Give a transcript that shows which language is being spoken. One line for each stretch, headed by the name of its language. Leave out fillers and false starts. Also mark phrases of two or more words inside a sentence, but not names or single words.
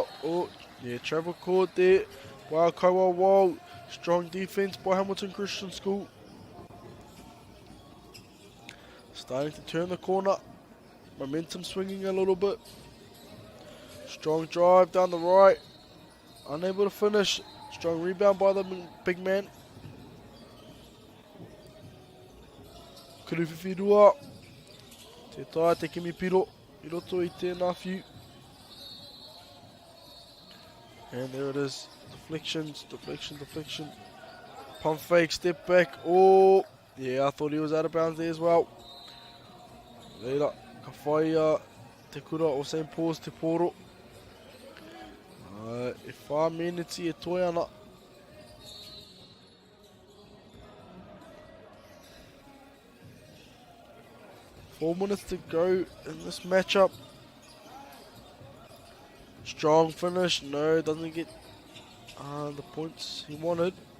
English: Oh yeah, travel caught there. Wow, Kaiwa, strong defense by Hamilton Christian School. Starting to turn the corner, momentum swinging a little bit. Strong drive down the right, unable to finish. Strong rebound by the big man.
Māori: Kuruwhiwhirua. Te tae te kimi piro. I roto I tēnā whiu.
English: And there it is. Deflections, deflection. Pump fake, step back. Oh, yeah, I thought he was out of bounds there as well.
Māori: Leira, ka whaia te kura o St. Paul's te poro. E whā meneti e toi ana.
English: Four minutes to go in this matchup. Strong finish. No, doesn't get the points he wanted.